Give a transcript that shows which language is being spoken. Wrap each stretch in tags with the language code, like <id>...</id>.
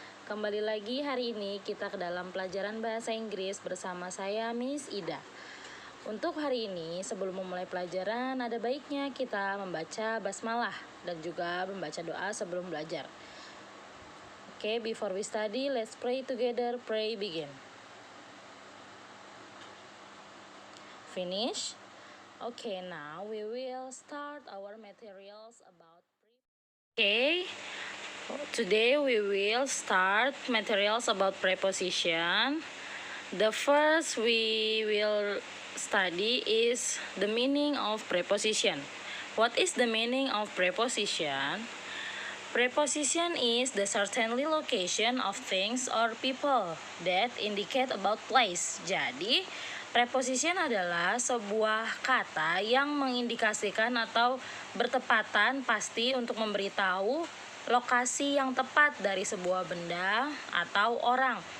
<id>Kembali lagi hari ini kita ke dalam pelajaran bahasa Inggris bersama saya Miss Ida. Untuk hari ini sebelum memulai pelajaran ada baiknya kita membaca basmalah dan juga membaca doa sebelum belajar.</id> <en>Okay, before we study, let's pray together. Pray begin. Finish. Okay, now we will start our materials about. Okay, today we will start materials about preposition. The first we will study is the meaning of preposition. What is the meaning of preposition? Preposition is the certainly location of things or people that indicate about place.</en> <id>Jadi, preposition adalah sebuah kata yang mengindikasikan atau bertepatan pasti untuk memberitahu lokasi yang tepat dari sebuah benda atau orang.</id>